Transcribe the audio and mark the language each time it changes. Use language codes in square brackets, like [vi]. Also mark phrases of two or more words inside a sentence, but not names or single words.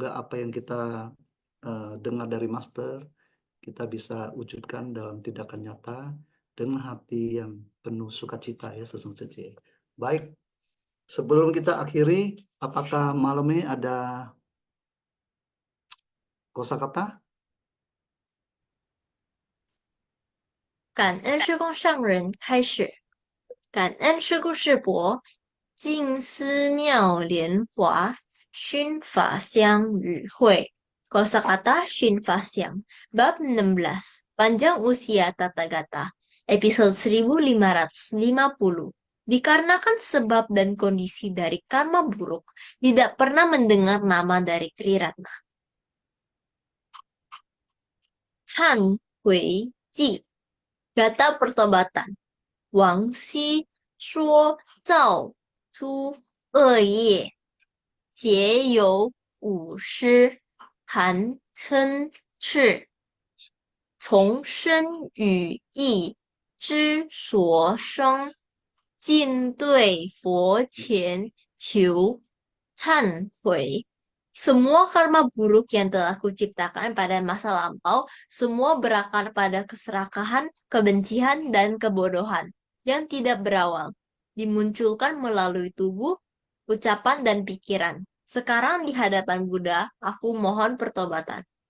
[id] Semoga apa yang kita dengar dari Master kita bisa wujudkan dalam tindakan nyata dengan hati yang penuh sukacita ya Sesung Sece. Baik, sebelum kita akhiri, apakah malam ini ada kosakata? [zh] 感恩师公上人开始，感恩师姑师伯，静思妙莲华，熏法香与会。 [id] Kosakata Shin Fasyang, Bab 16, Panjang Usia Tata Gata, episode 1550. Dikarenakan sebab dan kondisi dari karma buruk, tidak pernah mendengar nama dari Triratna. Chan Hui Ji, Gata pertobatan. [zh] 往昔所造诸恶业，皆由无始贪瞋 [id] Chi, [zh] 从身语意之所生，尽对佛前求忏悔。 [id] Semua karma buruk yang telah kuciptakan pada masa lampau, semua berakar pada keserakahan, kebencian, dan kebodohan yang tidak berawal, dimunculkan melalui tubuh, ucapan, dan pikiran. Sekarang di hadapan Buddha, aku mohon pertobatan.